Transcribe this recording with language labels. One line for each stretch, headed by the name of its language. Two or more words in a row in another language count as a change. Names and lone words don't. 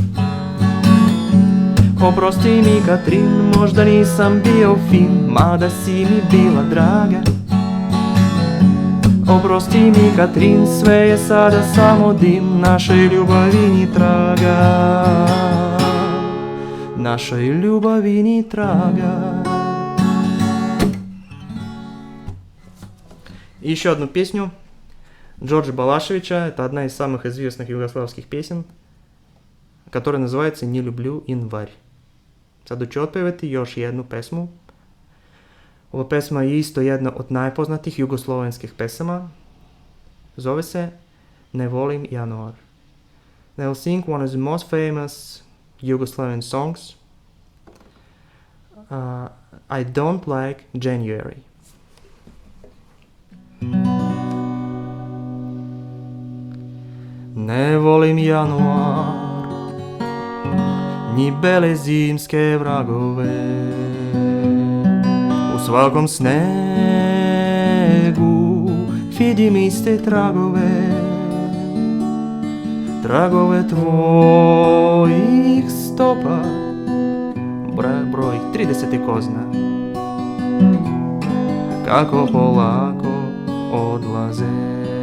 Serbian: Oprosti mi Katrin, možda nisam bio fin, mada si mi bila draga. Oprosti mi Katrin, sve je sada samo dim, našoj ljubavi ni traga. Našoj ljubavi ni traga.
Russian: И еще одну песню Джорджа Балашевича. Это одна из самых известных югославских песен, которая называется «Не люблю январь».
Serbian: Sada ću otpevati još jednu pesmu. Ova pesma je isto jedna od najpoznatijih jugoslovenskih pesama. Zove se Ne volim januar.
English: They will sing one of the most famous Yugoslavian songs. I don't like January.
Serbian: Ne volim januar, ni bele zimske vragove. U svakom snegu vidim iste tragove, tragove tvojih stopa, broj 30 ko zna, kako polako odlaze.